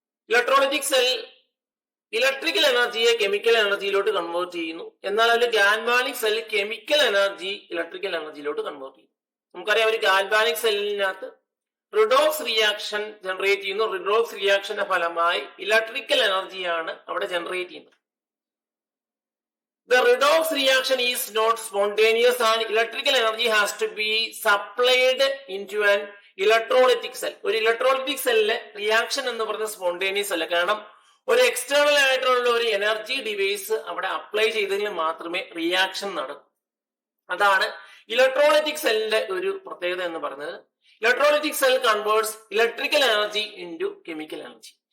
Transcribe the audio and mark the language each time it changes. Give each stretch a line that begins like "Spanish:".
Malayalam: Electrolytic cell electrical എനർജിയെ chemical എനർജിയിലോട്ട് convert ചെയ്യുന്നു. എന്നാൽ അതിൽ galvanic cell chemical energy electrical എനർജിയിലോട്ട് convert ചെയ്യും. നമുക്കറിയാം ഒരു ഗാൽവാനിക് സെല്ലിനകത്ത് റിഡോക്സ് റിയാക്ഷൻ ജനറേറ്റ് ചെയ്യുന്നു. റിഡോക്സ് റിയാക്ഷന്റെ ഫലമായി ഇലക്ട്രിക്കൽ എനർജിയാണ് അവിടെ ജനറേറ്റ് ചെയ്യുന്നത്.
English: The redox reaction is not spontaneous and electrical energy has to be supplied into an electrolytic cell.
Malayalam: ഒരു ഇലക്ട്രോലൈറ്റിക് സെല്ലിലെ റിയാക്ഷൻ എന്ന് പറയുന്നത് സ്പോണ്ടേനിയസ് അല്ല. കാരണം ഒരു എക്സ്റ്റേണൽ ആയിട്ടുള്ള ഒരു എനർജി ഡിവൈസ് അവിടെ അപ്ലൈ ചെയ്തെങ്കിൽ മാത്രമേ റിയാക്ഷൻ നടക്കൂ. അതാണ് ഇലക്ട്രോലൈറ്റിക് സെല്ലിന്റെ ഒരു പ്രത്യേകത എന്ന് പറയുന്നത്.
English: Electrolytic cell converts electrical energy into chemical energy.